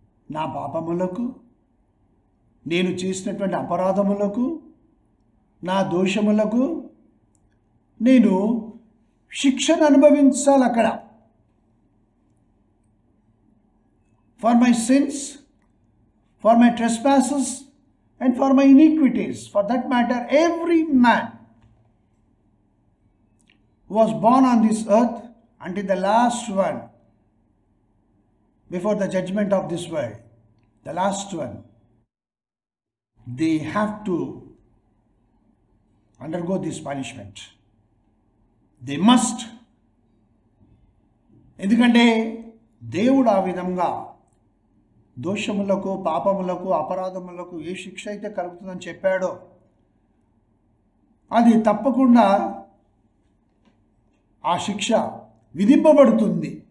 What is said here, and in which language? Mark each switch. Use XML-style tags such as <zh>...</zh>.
<te>నా పాపములకు, నేను చేసినటువంటి అపరాధములకు, నా దోషములకు నేను శిక్షను అనుభవించాలి అక్కడ.</te> <en>For my sins, for my trespasses and for my iniquities. For that matter, every man who was born on this earth until the last one, before the judgment of this world, the last one, they have to undergo this punishment. They must.</en> <te>ఎందుకంటే దేవుడు ఆ విధంగా దోషములకు, పాపములకు, అపరాధములకు ఏ శిక్ష అయితే కలుగుతుందని చెప్పాడో అది తప్పకుండా ఆ శిక్ష విధింపబడుతుంది.</te>